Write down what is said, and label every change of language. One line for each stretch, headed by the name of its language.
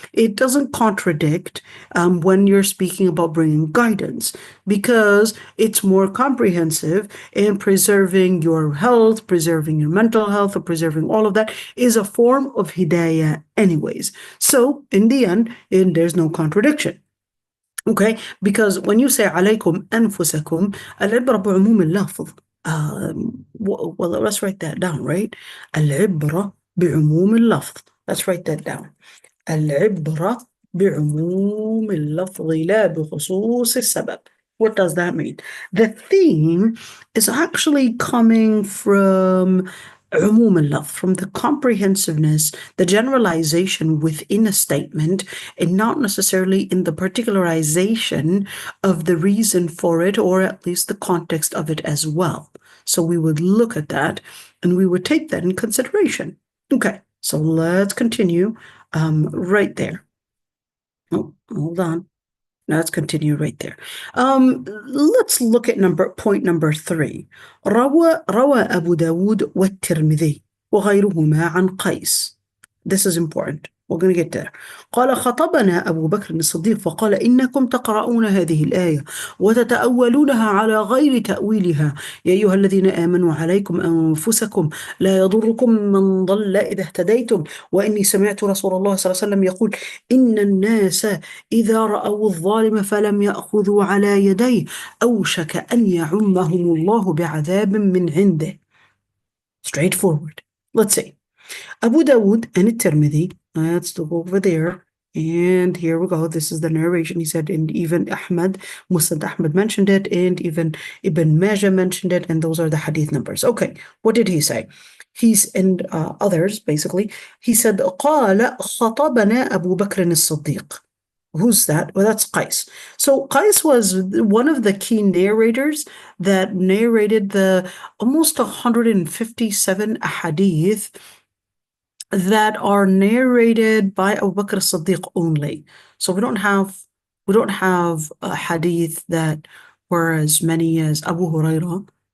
English: It doesn't contradict when you're speaking about bringing guidance, because it's more comprehensive, and preserving your health, preserving your mental health, or preserving all of that is a form of hidayah anyways. So in the end, there's no contradiction. Okay, because when you say
Arabic: alaykum anfusakum, al-ibra bi'umum al-lafz.
English: Well, let's write that down, right?
Arabic: Al-ibra بعموم اللفظ. Let's write that down. العبرة بعموم اللفظ لا بخصوص السبب.
English: What does that mean? The theme is actually coming from
Arabic: عموم اللفظ,
English: from the comprehensiveness, the generalization within a statement, and not necessarily in the particularization of the reason for it, or at least the context of it as well. So we would look at that and we would take that in consideration. Okay, so let's continue right there. Oh, hold on. Let's continue right there. Let's look at point number 3.
Arabic: روى أبو داود والترمذي وغيرهما عن قيس.
English: This is important. We're going to get there.
Arabic: قال خطبنا أبو بكر الصديق فقال إنكم تقرؤون هذه الآية وتتأولونها على غير تأويلها يا أيها الذين آمنوا عليكم أنفسكم لا يضركم من ضل إذا اهتديتم وإني سمعت رسول الله صلى الله عليه وسلم يقول إن الناس إذا رأوا الظالم فلم يأخذوا على يديه أوشك أن يعمهم الله بعذاب من عنده.
English: Straightforward. Let's see. Abu Dawood and Tirmidhi. Let's look over there. And here we go. This is the narration. He said, and even Musnad Ahmad mentioned it, and even Ibn Majah mentioned it, and those are the hadith numbers. Okay, what did he say? And others, basically. He said,
Arabic: قال خطبنا أبو بكر الصديق.
English: Who's that? Well, that's Qais. So Qais was one of the key narrators that narrated the almost 157 hadith that are narrated by Abu Bakr as-Siddiq only. So we don't have a hadith that were as many as Abu Hurairah